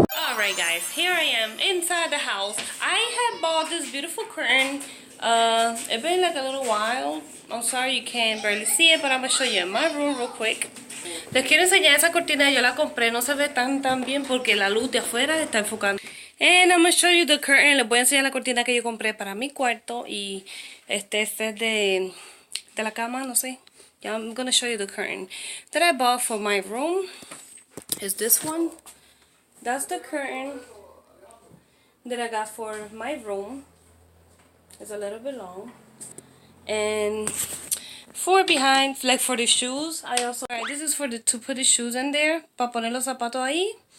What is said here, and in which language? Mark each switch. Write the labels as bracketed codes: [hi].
[en] Alright guys, here I am inside the house. I have bought this beautiful curtain. It's been like a little while. I'm sorry you can't barely see it, but I'm gonna show you in my room real quick. [es] Les quiero enseñar esa cortina, yo la compré, no se ve tan bien porque la luz de afuera está enfocando. [en] And I'm gonna show you the curtain. [es] Les voy a enseñar la cortina que yo compré para mi cuarto y este es de la cama, no sé. [en] Yeah, I'm gonna show you the curtain that I bought for my room. Is this one? That's the curtain that I got for my room. It's a little bit long. And for behind, like for the shoes, I also, this is for to put the shoes in there, [es] para poner los zapatos ahí.